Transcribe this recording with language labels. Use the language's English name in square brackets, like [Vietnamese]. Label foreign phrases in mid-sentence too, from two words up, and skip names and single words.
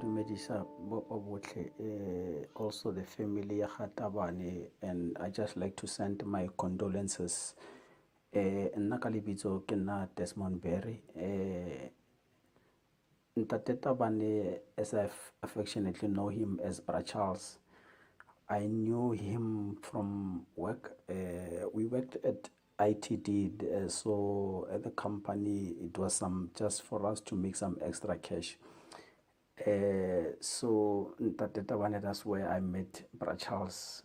[English] Badisa also the family ya Tabane, and I just like to send my condolences. [Northern Sotho] Nna ka lebitso ke nna Desmond Berry. Ntate Tabane, [English] as I affectionately know him as Bra Charles, I knew him from work. We worked at ITD, so at the company it was just for us to make some extra cash. So Ntate Tabane, that's where I met Bra Charles.